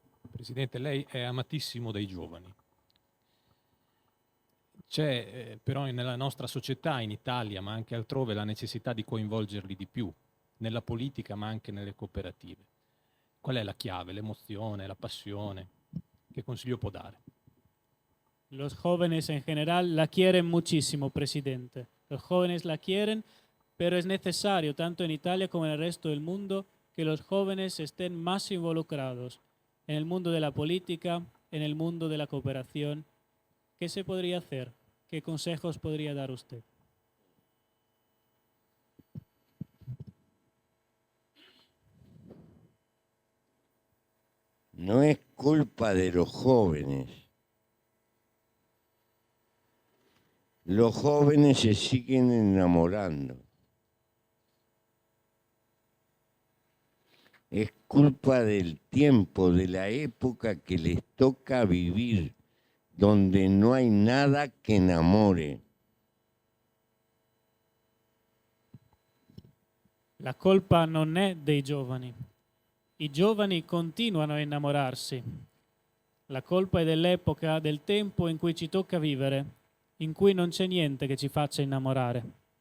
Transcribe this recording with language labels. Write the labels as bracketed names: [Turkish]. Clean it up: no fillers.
[Italian] Presidente, lei è amatissimo dai giovani. C'è però nella nostra società, in Italia, ma anche altrove, la necessità di coinvolgerli di più, nella politica ma anche nelle cooperative. Qual è la chiave, l'emozione, la passione? ¿Qué consiglio può dare? [Spanish] Los jóvenes en general la quieren muchísimo, presidente. Los jóvenes la quieren, pero es necesario, tanto en Italia como en el resto del mundo, que los jóvenes estén más involucrados en el mundo de la política, en el mundo de la cooperación. ¿Qué se podría hacer? ¿Qué consejos podría dar usted? No es culpa de los jóvenes. Los jóvenes se siguen enamorando. Es culpa del tiempo, de la época que les toca vivir, donde no hay nada que enamore. [Italian] La colpa non è dei giovani. I giovani continuano a innamorarsi. La colpa è dell'epoca, del tempo in cui ci tocca vivere, in cui non c'è niente che ci faccia innamorare.